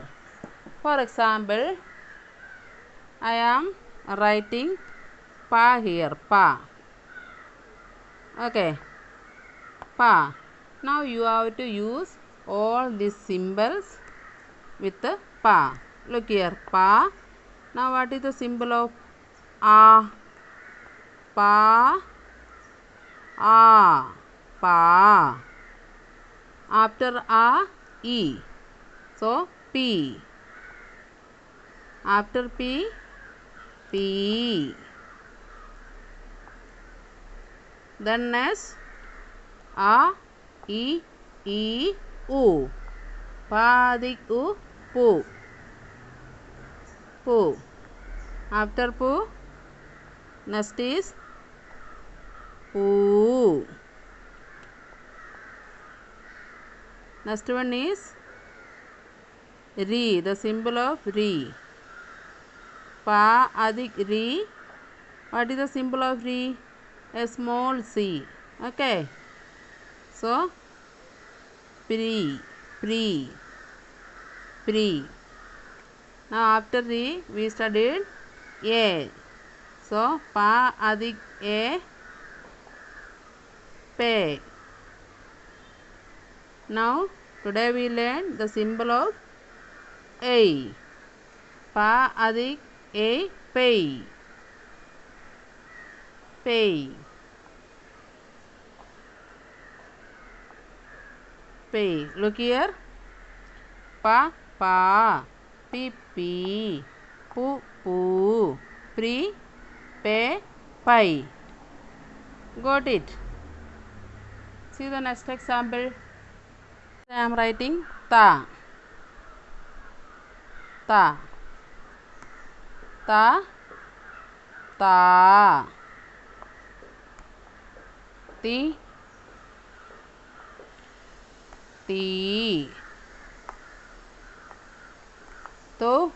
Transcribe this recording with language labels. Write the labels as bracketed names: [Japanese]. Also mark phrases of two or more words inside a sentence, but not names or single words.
[English] For example, I am writing pa here, pa. Okay, pa. Now you have to use all these symbols with the pa. Look here, pa. Now what is the symbol of a? Pa, a, pa. After a, e. So p. After p, p. Then next a, e, u. Pa, dik, u, pu. Pu. After pu, next is pu. Next one is ri, the symbol of ri. Pa, adik, ri. What is the symbol of ri? A small c. Okay. So, pri. Now after ri, we studied a. So, pa, adik, a, pe. Now, today we learn the symbol of a. Pa, adik, a, pay. Pay. pay. Look here. Pa, pa. Pi, pi. Pu, pu. Pri, pe, pi. Got it? See the next example. I am writing ta. Ta. Ta. Ta. Ti. Ti. Tu.